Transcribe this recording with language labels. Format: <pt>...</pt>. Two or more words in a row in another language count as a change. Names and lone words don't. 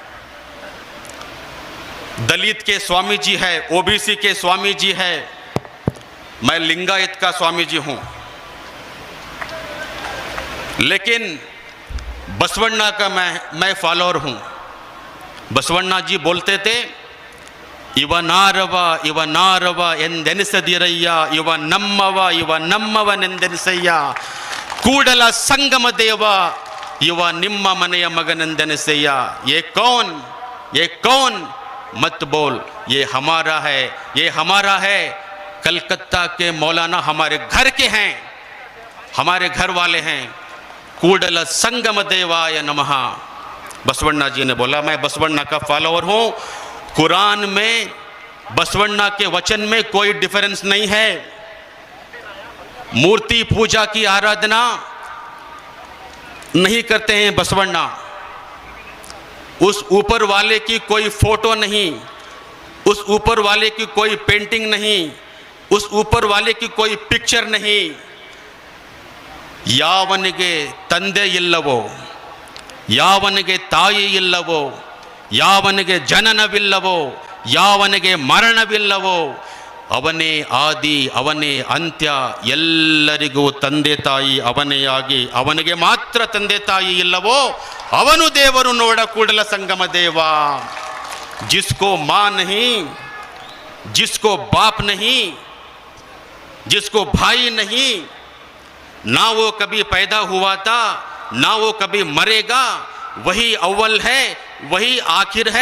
<hi>दलित के स्वामी जी है, ओबीसी के स्वामी जी है, मैं लिंगायत का स्वामी जी हूं। लेकिन बसवण्णा का मैं फॉलोअर हूं। बसवण्णा जी बोलते थे,</hi> <kn>ಇವ ನಾರವ ಎಂದೆನಿಸದಿರಯ್ಯ ಇವ ನಮ್ಮವನೆಂದೆನಿಸಯ್ಯ ಕೂಡಲ ಸಂಗಮ ದೇವ ಇವ ನಿಮ್ಮ ಮನೆಯ ಮಗನೆಂದೆನಿಸಯ್ಯ।</kn> <hi>ये कौन मत बोल, ये हमारा है। कलकत्ता के मौलाना हमारे घर के हैं, हमारे घर वाले हैं।</hi> <sa>कूडल संगम देवाय नमः।</sa> <hi>बसवण्णा जी ने बोला, मैं बसवण्णा का फॉलोअर हूं। कुरान में बसवण्णा के वचन में कोई डिफरेंस नहीं है। मूर्ति पूजा की आराधना नहीं करते हैं बसवण्णा। उस ऊपर वाले की कोई फोटो नहीं, उस ऊपर वाले की कोई पेंटिंग नहीं, उस ऊपर वाले की कोई पिक्चर नहीं।</hi> <kn>ಯಾವನಿಗೆ ತಂದೆ ಇಲ್ಲವೋ, ಯಾವನಿಗೆ ತಾಯಿ ಇಲ್ಲವೋ, ಯಾವನಿಗೆ ಜನನವಿಲ್ಲವೋ, ಯಾವನಿಗೆ ಮರಣವಿಲ್ಲವೋ ಅವನೇ ಆದಿ, ಅವನೇ ಅಂತ್ಯ। ಎಲ್ಲರಿಗೂ ತಂದೆ ತಾಯಿ ಅವನೇ ಆಗಿ ಅವನಿಗೆ ಮಾತ್ರ ತಂದೆ ತಾಯಿ ಇಲ್ಲವೋ ಅವನು ದೇವರು ನೋಡ ಕೂಡಲ ಸಂಗಮ ದೇವ।</kn> <hi>जिसको माँ नहीं, जिसको बाप नहीं, जिसको भाई नहीं, ना वो कभी पैदा हुआ था, ना वो कभी मरेगा, वही अव्वल है, वही आखिर है।</hi>